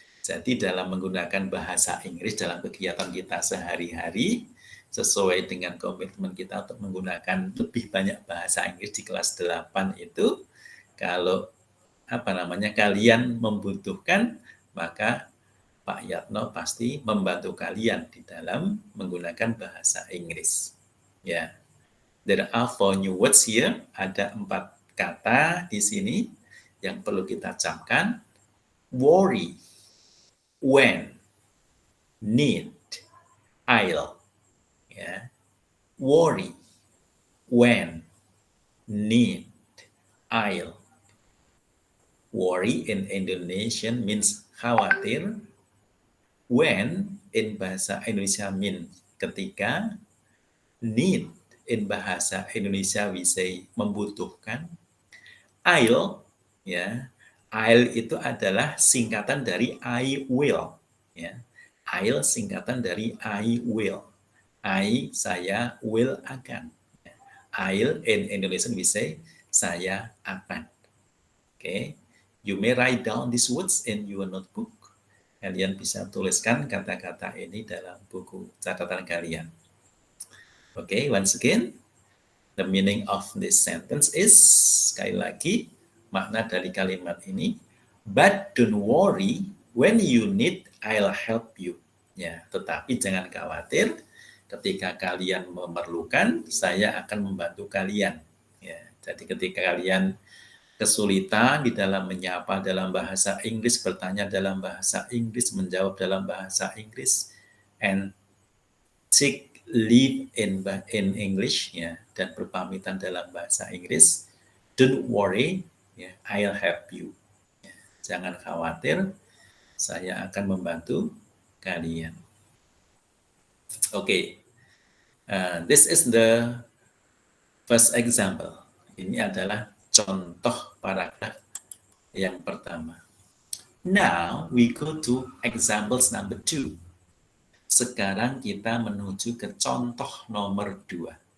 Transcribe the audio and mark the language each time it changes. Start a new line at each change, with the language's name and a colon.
Indonesian: Jadi dalam menggunakan bahasa Inggris dalam kegiatan kita sehari-hari, sesuai dengan komitmen kita untuk menggunakan lebih banyak bahasa Inggris di kelas 8 itu, kalau kalian membutuhkan, maka Pak Yatno pasti membantu kalian di dalam menggunakan bahasa Inggris. Ya.
English: There are 4 new words here.
Indonesian: Ada 4 kata di sini yang perlu kita camkan.
English: Worry, when, need, I'll. Ya. Worry, when, need, I'll. Worry in Indonesian means khawatir. When in bahasa Indonesia means ketika. Need in bahasa Indonesia we say membutuhkan.
Indonesian: I'll, ya, I'll itu adalah singkatan dari I will, ya. I'll singkatan dari I will.
English: I, saya, will, akan. I'll in Indonesian we say saya akan. Oke, okay. You may write down these words in your notebook.
Indonesian: Kalian bisa tuliskan kata-kata ini dalam buku catatan kalian.
English: Okay, once again, the meaning of this sentence is,
Indonesian: sekali lagi, makna dari kalimat ini,
English: but don't worry, when you need, I'll help you.
Indonesian: Ya, tetapi jangan khawatir, ketika kalian memerlukan, saya akan membantu kalian. Ya, jadi ketika kalian kesulitan di dalam menyapa dalam bahasa Inggris, bertanya dalam bahasa Inggris, menjawab dalam bahasa Inggris,
English: and take leave in English,
Indonesian: ya, dan berpamitan dalam bahasa Inggris,
English: don't worry,
Indonesian: ya,
English: I'll help you.
Indonesian: Ya, jangan khawatir, saya akan membantu kalian.
English: Oke, this is the first example.
Indonesian: Ini adalah contoh paragraf yang pertama.
English: Now we go to examples number 2.
Indonesian: Sekarang kita menuju ke contoh nomor 2.